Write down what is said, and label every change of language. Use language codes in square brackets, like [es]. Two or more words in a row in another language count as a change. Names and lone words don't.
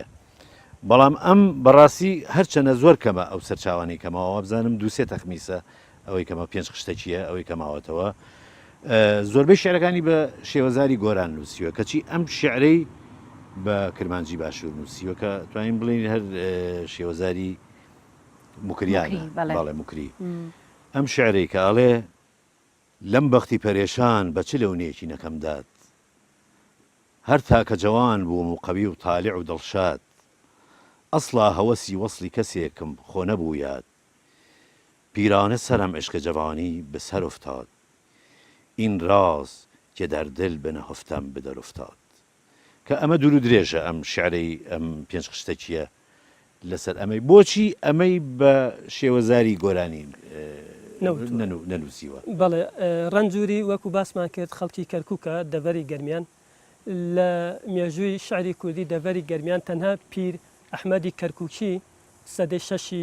[ckb] بەڵام ئەم بەڕاستی هەرچەنە زۆر کەمە ئەو سەرچاوانەی کەماوە بزانم دووسێ تەخمیسە ئەوەی کەمە 5 قشتە چییە ئەوەی کەماوەتەوە زۆربەی شعرەکانی بە شێوەزاری گۆران نووسیوە کەچی ئەم شعرەی بە کرمانجی باشوور نووسیوە کە توانین بڵین هەر شێوەزاری موکریانە بەڵێ موکری ئەم شعرەی کە ئەڵێ لەم بەختی پەرێشان بە چ لەونەیەکی نەکەم داد هەر تاکە جەوان بووم و قەوی و تاالع و دڵشاد ئەسڵا هەوەسی وەصلی کەسێکم خۆ نەبوو یاد پیرانە سەرم عشق جوانی بەسەر افتاد [fa] این راز که در دل بنهفتم به در افتاد [ckb] کە ئەمە دوور و درێژە ئەم شعرەی ئەم پێنج خشتەکیە لەسەر ئەمەی بۆچی ئەمەی بە شێوەزاری گۆرانی نەنووسیوە بەڵێ ڕەنجوری وەکو باسمان کرد خەڵکی کەرکووکە دەڤەری گەرمیان لە مێژووی شعری کوردی دەڤەری گەرمیان تەنها پیر ئەحمەدی کەرکووکی سەدەی شەشی